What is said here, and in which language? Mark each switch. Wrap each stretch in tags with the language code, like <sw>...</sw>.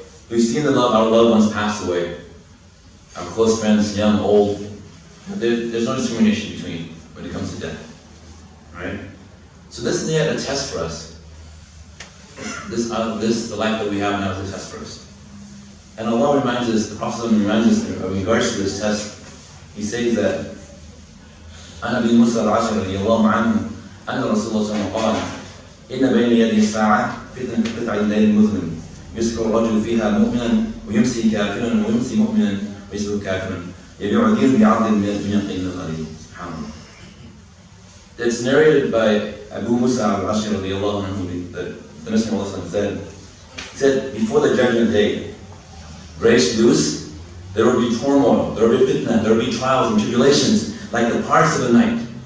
<en>We've seen our loved ones pass away. Our close friends, young, old. There's no discrimination between when it comes to death. Right? So this is yet a test for us. The life that we have now is a test for us. And Allah reminds us, the Prophet reminds us in regards to this test, he says that</en> <ar>عن أبي موسى الأشعري رضي الله عنه أن رسول الله صلى الله عليه وسلم قال إن بين يدي الساعة فتنة كقطع الليل المظلم يسكر الرجل فيها مؤمنا ويمسي كافرا ويمسي مؤمنا ويسبح كافرا يبيع الدين بعرض من الدنيا قليل قليل. سبحان الله.</ar> <en>It's narrated by Abu Musa al-Ashari radiallahu anhu, the Messenger of Allah said, before the judgment day breaks loose, there will be turmoil, there will be fitna, there will be trials and tribulations, like the parts of the night.</en>